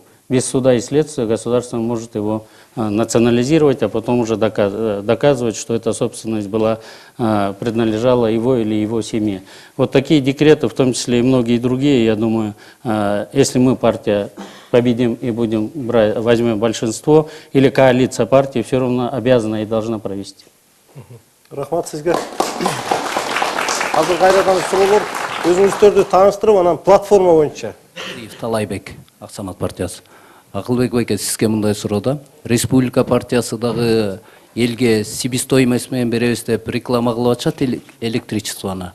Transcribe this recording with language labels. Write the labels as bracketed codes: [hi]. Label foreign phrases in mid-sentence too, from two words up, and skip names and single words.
[ru] Без суда и следствия государство может его национализировать, а потом уже доказывать, что эта собственность принадлежала его или его семье. Вот такие декреты, в том числе и многие другие, я думаю, если мы, партия, победим и возьмем большинство, или коалиция партий, все равно обязана и должна провести. [ky] Рахмат сизге. Азыр кайрадан суроолор, өзүңүздөрдү тааныштырып, анан платформа боюнча. Талайбек, Ак Санат партиясы. Акылбек байке, сизге мындай суроо да. Республика партиясы дагы элге себестоимость менен беребиз деп реклама кылып атышат электричествону.